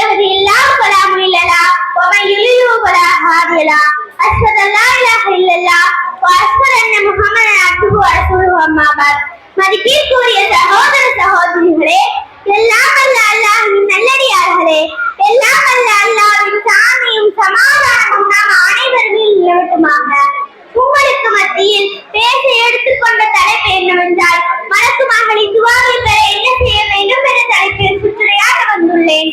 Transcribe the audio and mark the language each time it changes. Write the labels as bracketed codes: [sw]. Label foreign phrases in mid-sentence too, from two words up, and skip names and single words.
[ar] الله فلا مضل له ومن يضلل فلا هادي له أشهد أن لا إله إلا الله وأشهد أن محمدا عبده ورسوله أما بعد [ta] மதிப்பிற்குரிய சகோதர சகோதரிகளே, எல்லாம் அல்ல அல்லாஹ்வின் நல்லடியார்களே, எல்லாம் அல்ல அல்லாஹ்வின் சாந்தியும் சமாதானமும் நாம் அனைவரும் நிலவட்டுமாக. உங்களுக்கு மத்தியில் பேச எடுத்துக்கொண்ட தலைப்பு என்னவென்றால், மலக்கு மகளின் துவாவை பெற என்ன செய்ய வேண்டும் என்ற தலைப்பில் சுற்றுரையாக வந்துள்ளேன்.